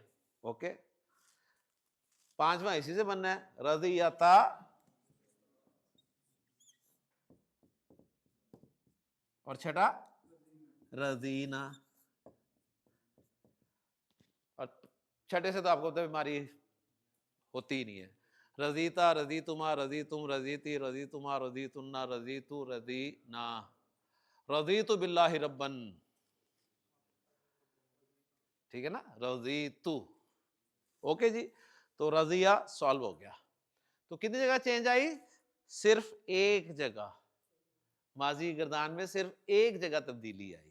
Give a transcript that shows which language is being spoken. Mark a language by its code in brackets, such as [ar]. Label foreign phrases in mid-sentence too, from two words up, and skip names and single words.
[ur] اوکے، پانچواں اسی سے بننا ہے. رضیتا، اور چھٹا رضینا. اور چھٹے سے تو آپ کو تو بیماری ہوتی ہی نہیں ہے. [ar] رضیتا، رضیتما، رضیتم، رضیتی، رضیتما، رضیتنا، رضیتو، رضینا. رضیت باللہ ربن. [ur] ٹھیک ہے نا، رضیتو. اوکے جی. تو رضیہ سالو ہو گیا. تو کتنی جگہ چینج آئی؟ صرف ایک جگہ. ماضی گردان میں صرف ایک جگہ تبدیلی آئی.